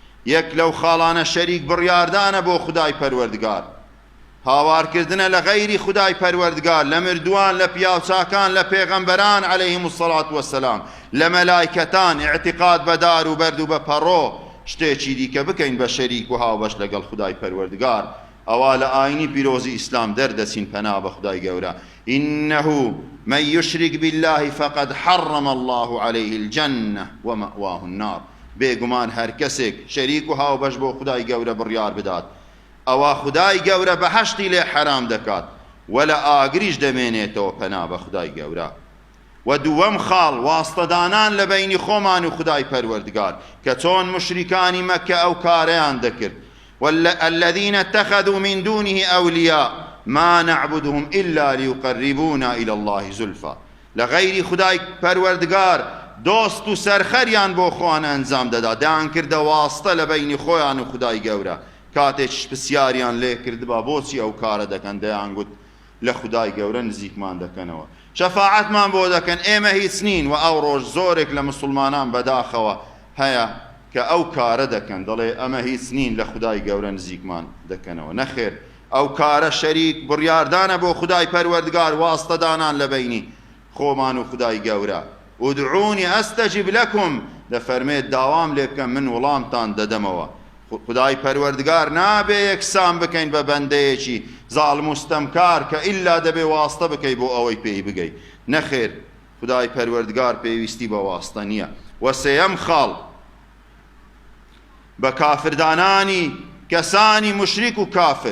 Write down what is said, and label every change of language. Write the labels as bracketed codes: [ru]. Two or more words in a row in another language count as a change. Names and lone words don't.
[ckb] یەک لەو خاڵانە شەریک بڕیاردانە بۆ خودای پەروەردگار، هاوارکردنە لە غەیری خودای پەروەردگار، لە مردووان، لە پیاوچاکان، لە پێغەمبەران [ar] عەلەیهیمو السەڵات وەسەلام، [ckb] لە مەلایکەتان، ئیعتیقاد بە دار و بەرد و بە پەڕۆ شتێکی دیکە بکەین بە شەریک و هاوبەش لەگەڵ خودای پەروەردگار، ئەوا لە ئاینی پیرۆزی ئیسلام دەردەچین پەنا بە خودای گەورە. [ar] إنه من يشرك بالله فقد حرم الله عليه الجنة ومأواه النار. [ckb] بێگومان هەر کەسێک شەریک و هاوبەش بۆ خودای گەورە بڕیار بدات، ئەوە خودای گەورە بەهەشتی لێ حەرام دەکات و لە ئاگریش دەمێنێتەوە پەنا بە خودای گەورە. و دووەم خاڵ واستەدانان لە بەینی خۆمان و خودای پەروەردگار کە چۆن مشریکانی مەککە ئەو کارەیان دەکرد. [ar] والذين اتخذوا من دونه أولياء ما نعبدهم إلا ليقربونا إلى الله زلفى. [ckb] لغير خدای پەروەردگار دۆست و سەرخەریان بۆ خۆیان ئەنجام دەدا، دایان کردە واستە لە بەینی خۆیان و خودای گەورە. کاتێک پرسیاریان لێ کردبا بۆچی ئەو کارە دەکەن، دەیان گوت لە خودای گەورە نزیکمان دەکەنەوە، شەفاعەتمان بۆ دەکەن، ئێمە هیچ نین. و ئەو ڕۆژ زۆرێک لە مسلمانان بەداخەوە هەیە کە ئەو کارە دەکەن، دەڵێ ئەمە هیچ نین، لە خودای گەورە نزیکمان دەکەنەوە. نەخێر، ئەو کارە شەریک بڕیاردانە بۆ خودای پەروەردگار، واستەدانان لە بەینی خۆمان و خودای گەورە. [ar] ادعوني استجب لكم، [ckb] دەفەرمێت داوام لێ بکەن من وەڵامتان دەدەمەوە. خودای پەروەردگار نابێ یەکسان بکەین بە بەندەیەکی زاڵم و ستەمکار کە ئیلا دەبێ واستە بکەی بۆ ئەوەی پێی بگەی. نەخێر، خودای پەروەردگار پێویستی بە واستە نییە. و سێەم خاڵ بە کافردانانی کەسانی مشریک و کافر.